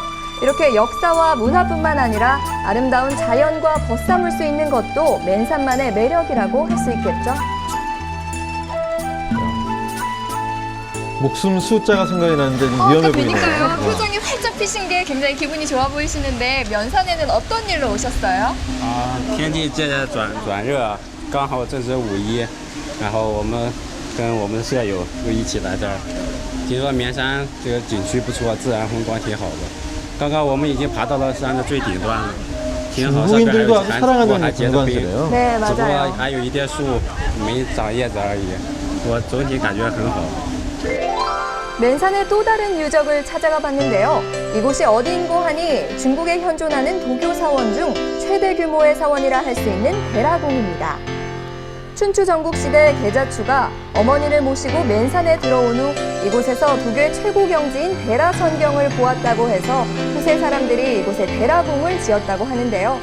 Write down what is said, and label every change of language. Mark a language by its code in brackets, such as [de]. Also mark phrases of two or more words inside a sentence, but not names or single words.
[ko] 이렇게 역사와 문화뿐만 아니라 아름다운 자연과 벗삼을 수 있는 것도 맨산만의 매력이라고 할 수 있겠죠? 목숨 숫자가 생각이 나는데 좀 위험해 보이네요. 그러니까요. 표정이 활짝 피신 게 굉장히 기분이 좋아 보이시는데 면산에는 어떤 일로 오셨어요? [zh] 天气现在转热，刚好正值5·1，然后我们跟我们的舍友又一起来这儿。听说绵山这个景区不错，自然风光挺好的。刚刚我们已经爬到了山的最顶端了，挺好。上边还 [ko] 중국인들도 [zh] 有 [ko] 아주 [zh] 还 [ko] 사랑하는 [zh] 还结着冰， [ko] 관광지래요. 네, [zh] 只不过 [ko] 맞아요. [zh] 还有一点树没长叶子而已。我总体感觉很好。 [ko] 맨산의 또 다른 유적을 찾아가 봤는데요. 이곳이 어디인고 하니 중국에 현존하는 도교 사원 중 최대 규모의 사원이라 할 수 있는 대라궁입니다. 춘추 전국시대 계자추가 어머니를 모시고 맨산에 들어온 후 이곳에서 도교의 최고 경지인 대라선경을 보았다고 해서 후세 사람들이 이곳에 대라궁을 지었다고 하는데요.